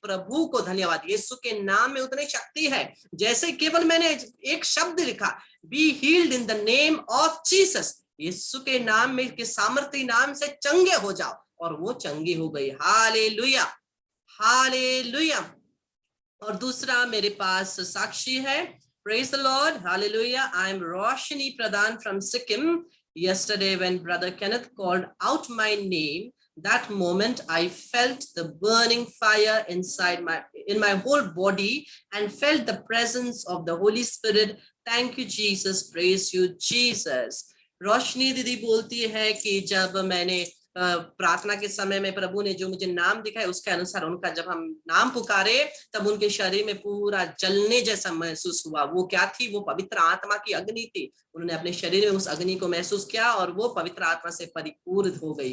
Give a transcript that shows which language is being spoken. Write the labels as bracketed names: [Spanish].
[Hindi] प्रभु को धन्यवाद, यीशु के नाम में उतनी शक्ति है। जैसे केवल मैंने एक शब्द लिखा, [English] be healed in the name of Jesus, [Hindi] यीशु के नाम में, के सामर्थ्य नाम से चंगे हो जाओ, और वो चंगी हो गई। Hallelujah, hallelujah. और दूसरा मेरे पास साक्षी है, [English] praise the Lord, [Hindi] hallelujah. [English] I am Roshni Pradhan from Sikkim. Yesterday when Brother Kenneth called out my name, that moment I felt the burning fire in my whole body and felt the presence of the Holy Spirit. Thank you Jesus, praise you Jesus. [Hindi] रोशनी दीदी बोलती है कि जब मैंने प्रार्थना के समय में प्रभु ने जो मुझे नाम दिखाया उसके अनुसार उनका जब हम नाम पुकारे तब उनके शरीर में पूरा जलने जैसा महसूस हुआ। वो क्या थी? वो पवित्र आत्मा की अग्नि थी। उन्होंने अपने शरीर में उस अग्नि को महसूस किया और वो पवित्र आत्मा से परिपूर्ण हो गई।